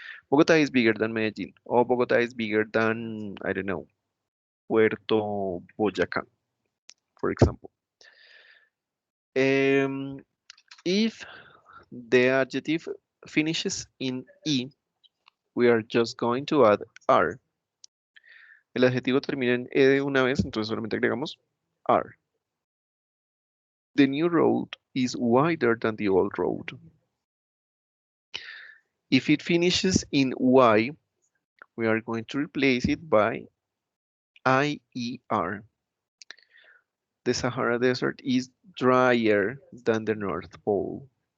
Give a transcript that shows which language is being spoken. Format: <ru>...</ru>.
<en>Bogotá is bigger than Medellín, or Bogotá is bigger than, I don't know, Puerto Boyacá, for example. If the adjective finishes in E, we are just going to add R.</en> <es>El adjetivo termina en E de una vez, entonces solamente agregamos R.</es> <en>The new road is wider than the old road. If it finishes in Y, we are going to replace it by IER. The Sahara Desert is drier than the North Pole.</en>